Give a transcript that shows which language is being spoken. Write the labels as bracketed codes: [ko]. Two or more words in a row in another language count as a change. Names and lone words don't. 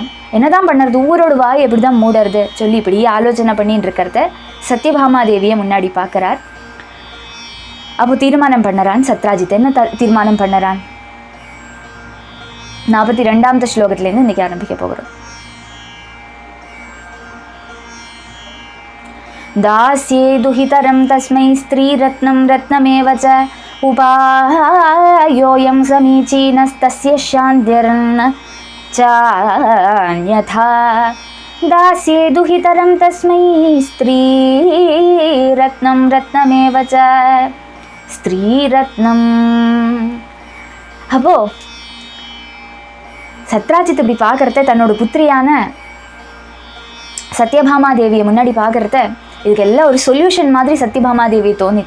[ta] என்னதான் பண்ணுறது, ஊரோட வாய் எப்படி தான் மூடுறது சொல்லி இப்படி ஆலோசனை பண்ணிட்டு இருக்கிறத சத்யபாமா தேவியை முன்னாடி பார்க்குறார். அப்போ தீர்மானம் பண்ணுறான் சத்ராஜித். என்ன தீர்மானம் பண்ணுறான்? 42வது ஸ்லோகத்திலேருந்து இன்றைக்கி ஆரம்பிக்க போகிறோம். [sa] दास्ये दुहितरं तस्मै स्त्रीरत्नं रत्नमेव च उपायोऽयं समीचीनस्तस्य शान्तिर्न चान्यथा दास्ये दुहितरं तस्मै स्त्रीरत्नं रत्नमेव च ஸ்ரீரத்னம். [ta] அப்போ சத்ராஜித் இப்படி பார்க்கறத தன்னோட புத்திரியான சத்யபாமா தேவியை முன்னாடி பார்க்கறத இதுக்கு எல்லாம் ஒரு சொல்யூஷன் மாதிரி சத்யபாமா தேவி தோணித்து.